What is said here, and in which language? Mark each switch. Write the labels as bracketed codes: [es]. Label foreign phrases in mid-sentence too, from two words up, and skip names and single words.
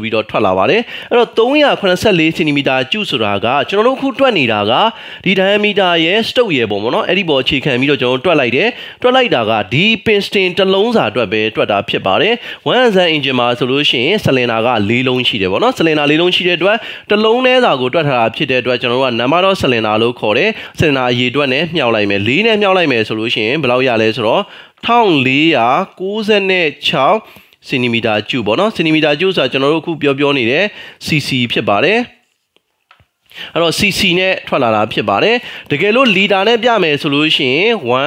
[my] ပြီးတော့ထွက်လာပါတယ်အဲ့တော့384 cm ကျူဆိုတာကကျွန်တော်တို့ခုတွက်နေတာကဒီ diameter ရဲ့ stoke ရဲ့ပုံပေါ့နော်အဲ့ဒီပေါ်အခြေခံပြီးတော့ကျွန်တော်တို့တွက်လိုက်တယ်တွက်လိုက်တာကဒီ piston တစ်လုံးစာအတွက်ပဲတွက်တာဖြစ်ပါတယ် 1Z engine မှာဆိုလို့ရှိရင် cylinder က4လုံးရှိတယ်ပေါ့နော် cylinder 4လုံးရှိတဲ့အတွက်တစ်လုံးထဲစာကိုတွက်ထားတာဖြစ်တဲ့အတွက်ကျွန်တော်တို့က [en] number of cylinder [my] လို့ခေါ်တယ် cylinder အရေအတွက်နဲ့မြှောက်လိုက်မယ်4နဲ့မြှောက်လိုက်မယ်ဆိုလို့ရှိရင်ဘယ်လောက်ရလဲဆိုတော့ 1496 cm ကျူပေါ့နော် cm ကျူဆိုတာကျွန်တော်တို့အခုပြောနေတယ် cc ဖြစ်ပါတယ်အဲ့တော့ cc နဲ့ထွက်လာတာဖြစ်ပါတယ်တကယ်လို့ liter နဲ့ပြမယ်ဆိုလို့ရှိရင်